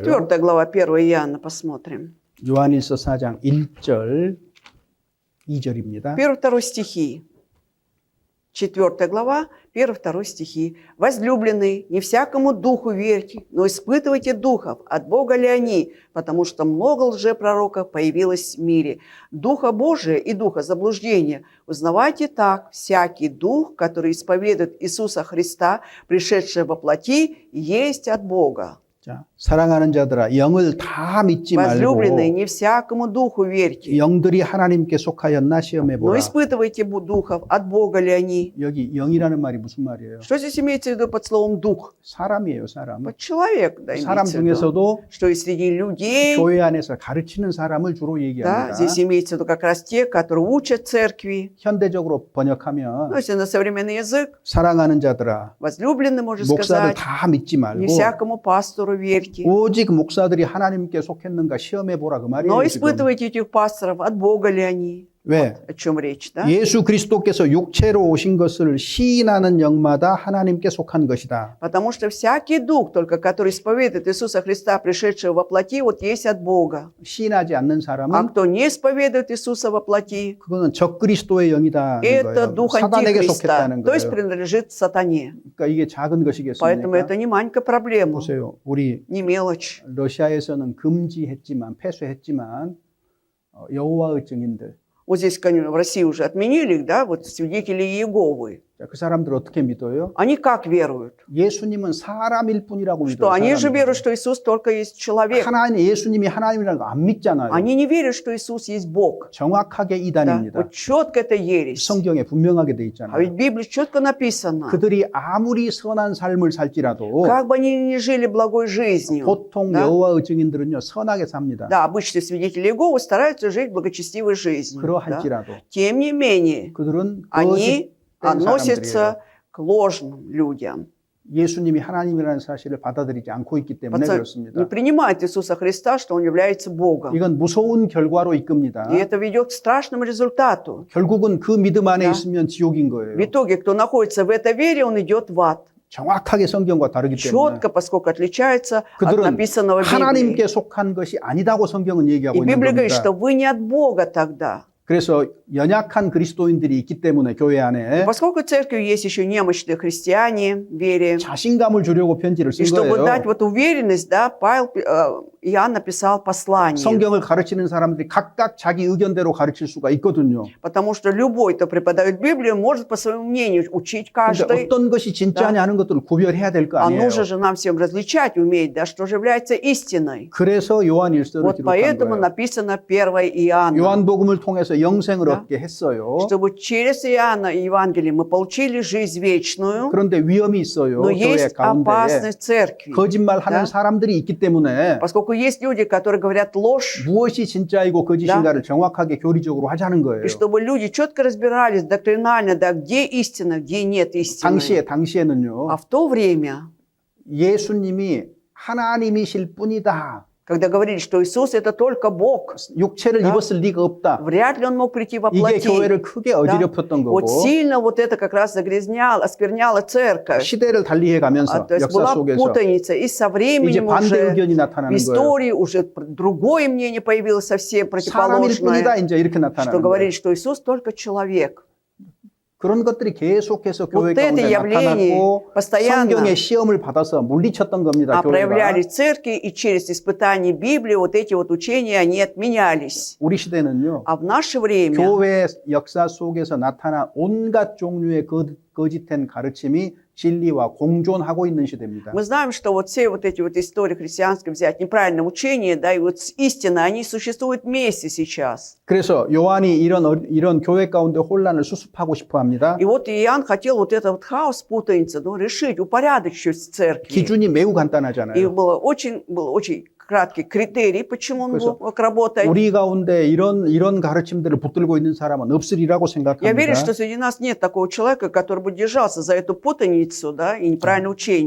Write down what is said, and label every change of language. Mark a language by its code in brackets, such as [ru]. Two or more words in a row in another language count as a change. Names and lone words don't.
[ru] 4 глава 1 Иоанна, посмотрим. [ko] 요한일서 4장 1절 2절입니다. [ru] 1-2 стихи. 4 глава, 1-2 стихи. «Возлюбленные, не всякому духу верьте, но испытывайте духов, от Бога ли они, потому что много лжепророков появилось в мире. Духа Божия и духа заблуждения узнавайте так, всякий дух, который исповедует Иисуса Христа, пришедшего во плоти, есть от Бога». [ko] 자, 사랑하는 자들아, 영을 다 믿지 [ru] Возлюбленные, [ko] 말고 [ru] не всякому духу верьте, [ko] 영들이 하나님께 속하였나 시험해 [ru] но [ko] 보라. [ru] испытывайте духов, от Бога ли они. [ko] 여기 영이라는 말이 무슨 말이에요? [ru] Что здесь имеется в виду под словом «дух»? [ko] 사람이에요, 사람. [ru] Вот человек, да, [ko] 사람 [ru] имеется в виду. [ko] 중에서도 [ru] Что и среди людей, [ko] 교회 안에서 가르치는 사람을 주로 [ru] да, [ko] 얘기합니다. [ru] здесь имеется в виду как раз те, которые учат церкви. [ko] 현대적으로 [ru] Ну, [ko] 번역하면 [ru] если на современный язык, [ko] 사랑하는 자들아, [ru] возлюбленный, можно [ko] 목사를 [ru] сказать, [ko] 다 믿지 [ru] не [ko] 말고 [ru] всякому пастору верьте, [ko] 오직 목사들이 하나님께 속했는가 시험해 보라 그 말이에요. [ru] но [ko] 지금. [ru] испытывайте этих пасторов, от Бога ли они. [ko] 왜? [ru] О чем речь, да? [ko] 예수 그리스도께서 육체로 오신 것을 시인하는 영마다 하나님께 속한 것이다. [ru] Потому что всякий дух, только который исповедует Иисуса Христа, пришедшего во плоти, вот есть от Бога. [ko] 시인하지 않는 [ru] А [ko] 사람은 [ru] кто не исповедует Иисуса во плоти, [ko] 그거는 적그리스도의 영이다. [ru] это дух [ko] 사단에게 [ru] антихриста, [ko] 속했다는 [ru] то есть [ko] 거예요. [ru] принадлежит сатане. [ko] 그러니까 이게 작은 [ru] Поэтому [ko] 것이겠습니까? [ru] это не маленькая проблема, [ko] 보세요. 우리 [ru] не мелочь. [ko] 러시아에서는 금지했지만 폐쇄했지만 여호와의 증인들 [ru] Вот здесь, конечно, в России уже отменили их, да, вот свидетели Иеговы. [ko] 자, 그 사람들 어떻게 믿어요? [ru] Они как веруют? [ko] 예수님은 사람일 뿐이라고 믿어요. [ru] Что они же [ko] 사람이라고. [ru] веруют, что Иисус только есть человек. [ko] 하나님 예수님이 하나님이라는 거 안 믿잖아요. [ru] Они не верят, что Иисус есть Бог. [ko] 정확하게 [ru] Да? [ko] 이단입니다. [ru] Вот четко это ересь. [ko] 성경에 분명하게 돼 [ru] А [ko] 있잖아요. [ru] ведь в Библии четко написано, [ko] 그들이 아무리 선한 삶을 살지라도 [ru] как бы они ни жили благой жизнью. [ko] 보통 [ru] Да? [ko] 여호와의 증인들은요 선하게 삽니다. [ru] Да, обычные свидетели Иеговы стараются жить благочестивой жизнью. Да? [ko] 그러할지라도 [ru] Тем не менее, [ko] 그들은 [ru] они [ko] 거짓된 사람들이에요. [ru] относятся к ложным людям. [ko] 예수님이 하나님이라는 사실을 받아들이지 않고 있기 때문에 [ru] Не [ko] 그렇습니다. [ru] принимают Иисуса Христа, что Он является Богом. [ko] 이건 무서운 결과로 이끕니다. [ru] И это ведет к страшному результату. [ko] 결국은 그 믿음 안에 [ru] Да. [ko] 있으면 지옥인 거예요. [ru] В итоге, кто находится в этой вере, он идет в ад. [ko] 정확하게 성경과 다르기 때문에 [ru] Четко, поскольку отличается от [ko] 그들은 [ru] написанного в Библии. [ko] 하나님께 속한 것이 아니다고 성경은 [ru] И [ko] 얘기하고 있는 [ru] Библия говорит, [ko] 겁니다. [ru] что вы не от Бога тогда. [ko] 그래서 연약한 그리스도인들이 있기 때문에 교회 안에 [ru] Поскольку в церкви есть еще немощные христиане в вере, [ko] 자신감을 주려고 편지를 [ru] и [ko] 쓴 [ru] чтобы [ko] 거예요. [ru] дать вот уверенность, да, Павел Иоанн написал послание. [ko] 성경을 가르치는 사람들이 각각 자기 의견대로 가르칠 수가 있거든요. [ru] Потому что любой, кто преподает Библию, может по своему мнению учить [ko] 근데 [ru] каждый. [ko] 어떤 것이 진짜냐 하는 것들을 구별해야 될 거 [ru] А [ko] 아니에요. [ru] нужно же нам всем различать, уметь, да, что же является истиной. [ko] 그래서 요한일서를 [ru] Вот [ko] 기록한 [ru] поэтому [ko] 거예요. [ru] написано 1 Иоанна. [ko] 요한복음을 통해서 영생을 [ru] Да. [ko] 얻게 했어요. [ru] Чтобы через Иоанна и Евангелие мы получили жизнь вечную, [ko] 그런데 위험이 있어요. [ru] но [ko] 교회 [ru] есть [ko] 가운데에 [ru] опасность церкви. [ko] 거짓말하는 [ru] Да. [ko] 사람들이 있기 때문에 [ru] Поскольку есть люди, которые говорят ложь, [ko] 무엇이 진짜이고 거짓인가를 정확하게 교리적으로 하자는 거예요. [ru] и чтобы люди четко разбирались доктринально, да, где истина, где нет истины. [ko] 당시에는요. [ru] А в то время, [ko] 예수님이 하나님이실 뿐이다. [ru] когда говорили, что Иисус это только Бог, [ko] 육체를 [ru] Да. [ko] 입었을 리가 없다. [ru] вряд ли Он мог прийти во [ko] 이게 [ru] плоти. [ko] 교회를 크게 어지럽혔던 거고 [ru] Вот сильно вот это как раз загрязняло, оскверняло церковь. [ko] 시대를 달리해 가면서 [ru] То есть [ko] 역사 [ru] была [ko] 속에서 [ru] путаница, и со [ko] 이제 [ru] временем [ko] 반대 [ru] уже [ko] 의견이 [ru] в [ko] 나타나는 거예요. [ru] истории уже другое мнение появилось совсем [ko] 사람일 [ru] противоположное, [ko] 뿐이다 이제 이렇게 [ru] что [ko] 나타나는 거예요. [ru] говорит, что Иисус только человек. [ko] 그런 것들이 계속해서 [ru] Вот [ko] 교회 [ru] это [ko] 가운데 [ru] явление [ko] 나타났고 [ru] постоянно [ko] 성경의 시험을 받아서 물리쳤던 겁니다. 교회가. [ru] проявляли церкви, и через испытание Библии вот эти вот учения, они отменялись. [ko] 우리 시대는요. [ru] А в наше время [ko] 교회 역사 속에서 나타난 온갖 종류의 거짓된 가르침이 진리와 공존하고 있는 시대입니다. [ru] мы знаем, что вот все вот эти вот истории христианской взять, неправильное учение, да, и вот истина, они существуют вместе сейчас. [ko] 그래서 요한이 이런 교회 가운데 혼란을 수습하고 싶어 합니다. [ru] И вот Иоанн хотел вот этот вот хаос, путаницу, ну, решить, упорядочить в церкви. [ko] 기준이 매우 [ru] И [ko] 간단하잖아요. [ru] был очень краткий критерий, почему он [ko] 그래서 [ru] мог работать. [ko] 우리 가운데 이런 가르침들을 붙들고 있는 사람은 없으리라고 [ru] Я верю, [ko] 생각합니다. [ru] что среди нас нет такого человека, который бы держался за эту путаницу, да, и неправильное учение.